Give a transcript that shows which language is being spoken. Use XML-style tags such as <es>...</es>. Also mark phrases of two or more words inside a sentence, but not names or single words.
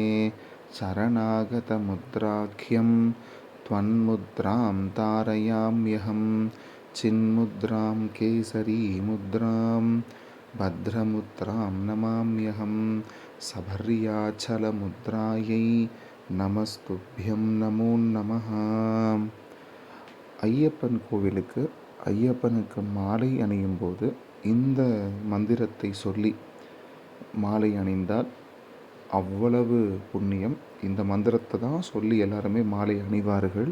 <sa>शरणागतमुद्राख्यं त्वन्मुद्रां तारयाम्यहं। चिन्मुद्रां केसरीमुद्रां भद्रमुद्रां नमाम्यहं। सपर्याचलमुद्रायै नमस्तुभ्यं नमो नमः.</sa> <ta>ஐயப்பன் கோவிலுக்கு ஐயப்பனுக்கு மாலை அணியும் போது இந்த மந்திரத்தை சொல்லி மாலை அணிந்தால் அவ்வளவு புண்ணியம். இந்த மந்திரத்தை தான் சொல்லி எல்லாருமே மாலை அணிவார்கள்.</ta>